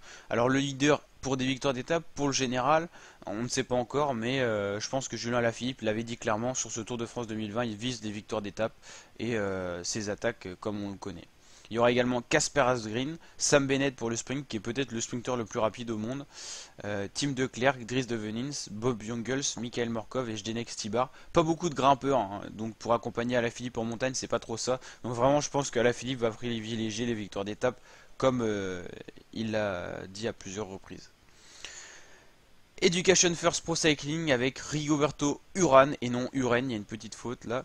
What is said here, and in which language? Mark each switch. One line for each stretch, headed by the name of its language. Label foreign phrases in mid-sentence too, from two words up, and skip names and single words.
French: Alors le leader pour des victoires d'étape, pour le général, on ne sait pas encore, mais je pense que Julien Alaphilippe l'avait dit clairement sur ce Tour de France 2020, il vise des victoires d'étape et ses attaques comme on le connaît. Il y aura également Casper Asgreen, Sam Bennett pour le sprint, qui est peut-être le sprinter le plus rapide au monde, Tim De Klerk, Dries de Venins, Bob Jungels, Michael Morkov et Zdenek Stibar. Pas beaucoup de grimpeurs, hein, donc pour accompagner Alaphilippe en montagne, c'est pas trop ça. Donc vraiment, je pense qu'Alaphilippe va privilégier les victoires d'étape, comme il l'a dit à plusieurs reprises. Education First Pro Cycling avec Rigoberto Urán et non Uren, il y a une petite faute là.